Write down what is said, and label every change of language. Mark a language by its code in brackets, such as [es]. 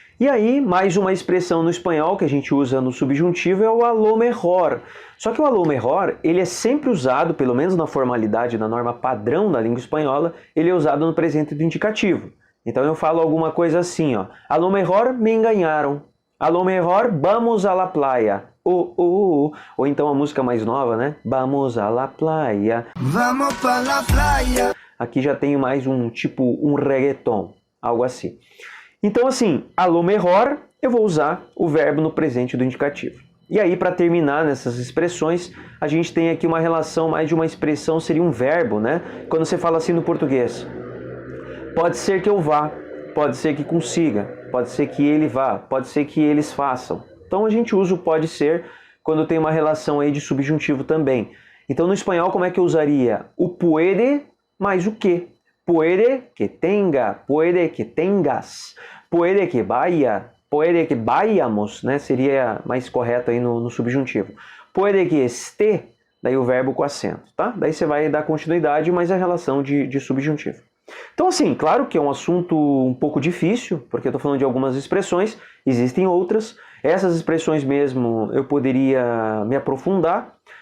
[pt] E aí, mais uma expressão no espanhol que a gente usa no subjuntivo é o a lo mejor. Só que o a lo mejor, ele é sempre usado, pelo menos na formalidade da norma padrão da língua espanhola, ele é usado no presente do indicativo. Então eu falo alguma coisa assim, ó. [es] A lo mejor me enganaram. A lo mejor vamos a la playa. [pt] Ou então a música mais nova, né? [es] Vamos a la playa. Vamos para la playa. [pt] Aqui já tem mais um reggaeton, algo assim. Então assim, a lo mejor, eu vou usar o verbo no presente do indicativo. E aí, para terminar nessas expressões, a gente tem aqui uma relação mais de uma expressão, seria um verbo, né? Quando você fala assim no português, pode ser que eu vá, pode ser que consiga, pode ser que ele vá, pode ser que eles façam. Então a gente usa o pode ser quando tem uma relação aí de subjuntivo também. Então no espanhol como é que eu usaria? O puede mais o que? [es] Puede que tenga, puede que tengas, puede que vaya, puede que vayamos, né? [pt] Seria mais correto aí no subjuntivo. [es] Puede que esté, [pt] daí o verbo com acento, tá? Daí você vai dar continuidade, mas a relação de subjuntivo. Então assim, claro que é um assunto um pouco difícil, porque eu estou falando de algumas expressões, existem outras. Essas expressões mesmo eu poderia me aprofundar.